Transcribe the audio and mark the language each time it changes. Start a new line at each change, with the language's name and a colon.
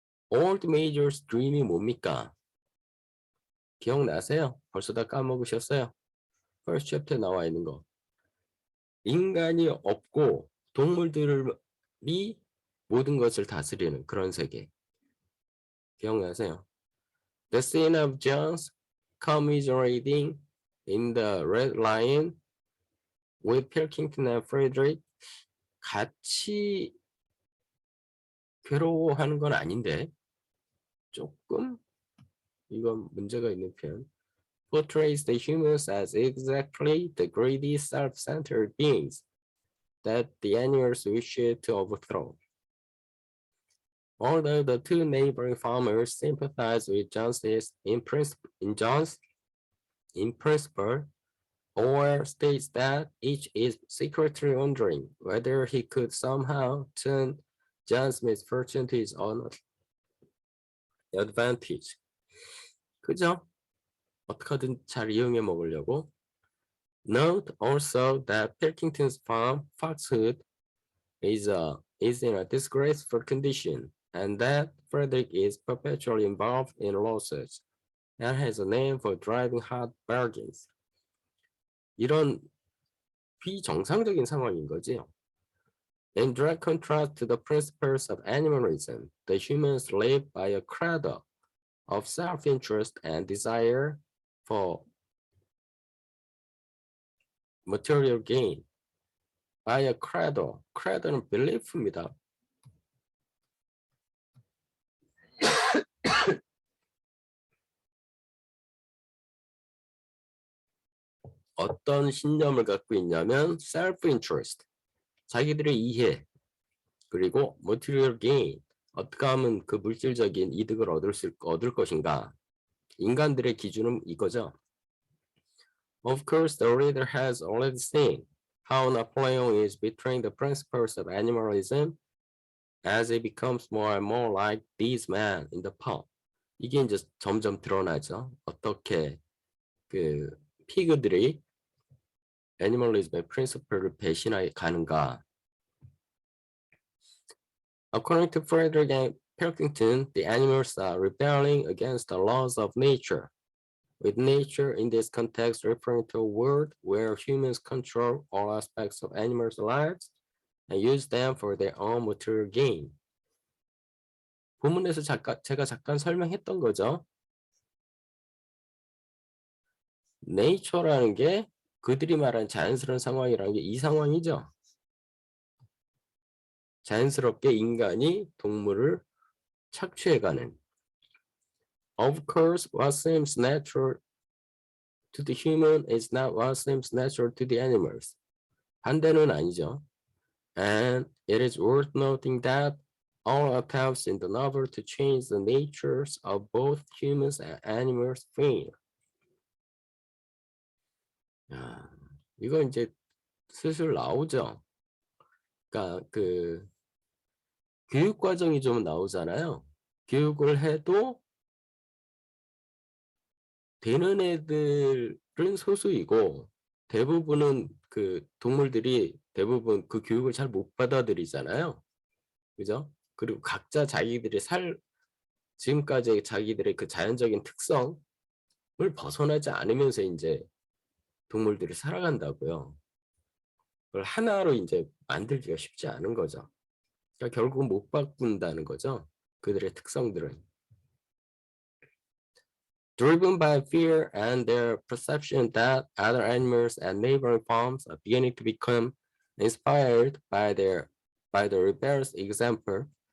Korean: Old Major's dream이 뭡니까? 기억나세요? 벌써 다 까먹으셨어요?
English: First chapter
Korean: 나와 있는 거. 인간이 없고 동물들이 모든 것을 다스리는 그런 세계. 기억나세요?
English: The scene of Jones commiserating in the Red Lion with Pilkington and Frederick
Korean: 같이 괴로워하는 건 아닌데 조금 이건 문제가 있는 편.
English: Portrays the humans as exactly the greedy, self-centered beings that the animals wish to overthrow. Although the two neighboring farmers sympathize with John's in principle, Orwell states that each is secretly wondering whether he could somehow turn John's misfortune to his own advantage.
Korean: 그죠? 어떻게든 잘 이용해 먹으려고.
English: Note also that Pilkington's farm, Foxhood, is in a disgraceful condition, and that Frederick is perpetually involved in lawsuits and has a name for driving hard bargains.
Korean: 이런 비정상적인 상황인 거지요.
English: In direct contrast to the principles of animalism, the humans live by a credo of self-interest and desire for material gain. By a credo, credo는 belief입니다.
Korean: 어떤 신념을 갖고 있냐면 self-interest, 자기들의 이해, 그리고 material gain, 어떻게 하면 그 물질적인 이득을 얻을 것인가. 인간들의 기준은 이거죠.
English: Of course, the reader has already seen how Napoleon is betraying the principles of animalism as it becomes more and more like these men in the pub.
Korean: 이게 이제 점점 드러나죠. 어떻게 그 피그들이 애니멀리즘의 프린시플을 배신해 가는가.
English: According to Frederick and Pilkington, the animals are rebelling against the laws of nature, with nature in this context referring to a world where humans control all aspects of animals' lives and use them for their own material gain.
Korean: 본문에서 제가 잠깐 설명했던 거죠. Nature라는 게 그들이 말한 자연스러운 상황이라는 게 이 상황이죠. 자연스럽게 인간이 동물을 착취해가는.
English: Of course, what seems natural to the human is not what seems natural to the animals.
Korean: 반대는 아니죠.
English: And it is worth noting that all attempts in the novel to change the natures of both humans and animals fail.
Korean: 이거 이제 슬슬 나오죠. 그러니까 그 교육 과정이 좀 나오잖아요. 교육을 해도 되는 애들은 소수이고 대부분은 그 동물들이 대부분 그 교육을 잘 못 받아들이잖아요. 그죠? 그리고 각자 자기들이 지금까지 자기들의 그 자연적인 특성을 벗어나지 않으면서 이제 동물들이 살아간다고요. 그걸 하나로 이제 만들기가 쉽지 않은 거죠. 그러니까 결국은 못 바꾼다는 거죠. 그들의 특성들은.
English: Driven by fear and their perception that other animals and neighboring farms are beginning to become inspired by the rebellious example.